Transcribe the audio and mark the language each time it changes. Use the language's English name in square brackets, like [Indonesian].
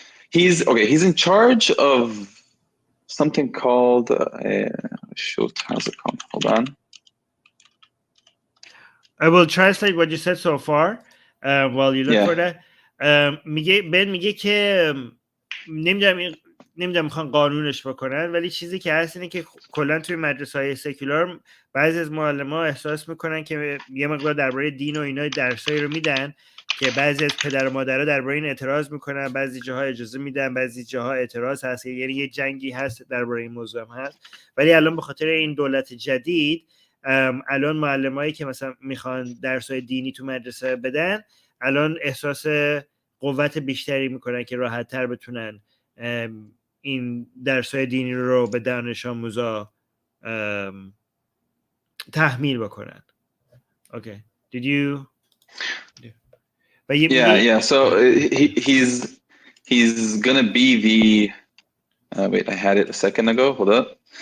[English] He's in charge of something called shoot, how's it called? Hold on. I will translate what you said so far while you look for that. [Persian] میگه که نمیدونم میخوان قانونش بکنن، ولی چیزی که هست اینه که کلا توی مدرسه‌های سکولار بعضی از معلم‌ها احساس میکنن که یه مقدار درباره دین و اینا درسایی رو میدن که بعضی از پدر و مادرها درباره این اعتراض میکنن، بعضی جاها اجازه میدن، بعضی جاها اعتراض هست، یعنی یه جنگی هست درباره این موضوع هم هست. ولی الان به خاطر این دولت جدید الان معلمایی که مثلا میخوان درسای دینی تو مدرسه بدن الان احساس قوت بیشتری میکنن که راحت‌تر بتونن این درسای دینی رو به دانش آموزا تحمیل بکنن. [English] Okay. Did you Yeah. So he's gonna be the wait, I had it a second ago. Hold up.